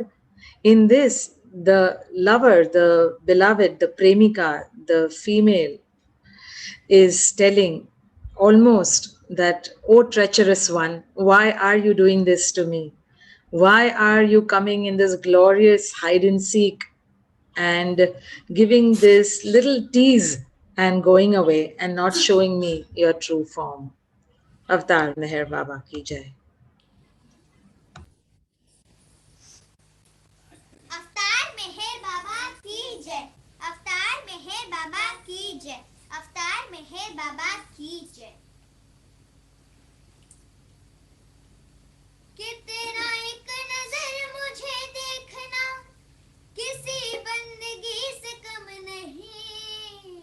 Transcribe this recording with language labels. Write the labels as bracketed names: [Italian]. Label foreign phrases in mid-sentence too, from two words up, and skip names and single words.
[English] In this, the lover, the beloved, the premika, the female is telling almost that, "Oh treacherous one, why are you doing this to me? Why are you coming in this glorious hide and seek and giving this little tease and going away and not showing me your true form?" [Hindi] अवतार मेहर बाबा की जय. अवतार मेहर बाबा की जय, अवतार मेहर बाबा की जय, अवतार मेहर बाबा की जय। कि तेरा एक नजर मुझे देखना किसी बंदगी से कम नहीं,